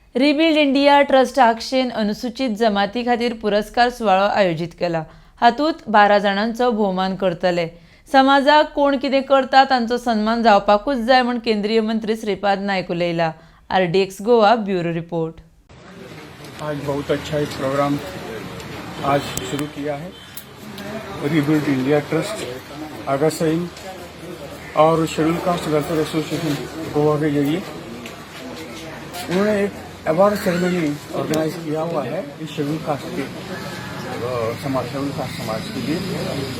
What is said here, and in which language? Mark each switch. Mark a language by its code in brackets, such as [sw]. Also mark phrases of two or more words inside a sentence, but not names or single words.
[kok] रिबिल्ड इंडिया ट्रस्ट आक्षेन अनुसूचित जमाती खातीर पुरस्कार सुवाळो आयोजित केला। हातूंत 12 जाणांचो भोवमान करतले। समाजाक कोण कितें करता तांचो सन्मान जावपाकूच जाय म्हूण केंद्रीय मंत्री श्रीपाद नायक उलयला। RDX गोवा ब्यूरो रिपोर्ट। [hi] आज बहुत अच्छा एक प्रोग्राम आज शुरू किया है। रिबिल्ड इंडिया ट्रस्ट आगा सही और शेड्यूल कास्ट वेलफेयर एसोसिएशन गोवा के जरिए उन्होंने एक [en] award ceremony [hi] ऑर्गेनाइज किया हुआ है इस [en] schedule caste [hi] के [en] schedule caste [hi] समाज के लिए।